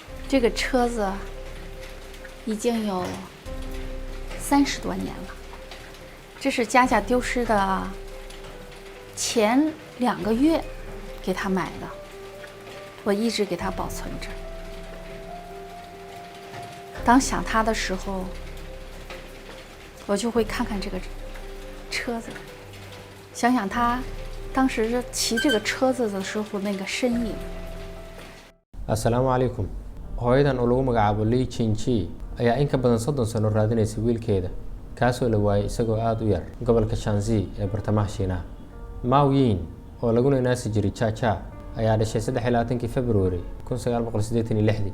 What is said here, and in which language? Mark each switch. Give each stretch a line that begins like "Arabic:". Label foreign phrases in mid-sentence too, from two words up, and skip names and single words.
Chinese: 这个车子已经有30多年了，这是佳佳丢失的前2个月给他买的，我一直给他保存着。当想他的时候，我就会看看这个车子，想想他当时骑这个车子的时候那个身影。
Arabic: السلام عليكم.
Somali: Hooyadan oo lagu magacaabo Li Qingqi ayaa in ka badan 30 sano raadinaysay wiilkeeda, kaasoo la waayay isagoo aad u yar gobolka Shanxi ee bartamaha Shiinaha. Mao Yin, oo lagu naasi jiray Cha Cha, ayaa dhashay 23 February 1986.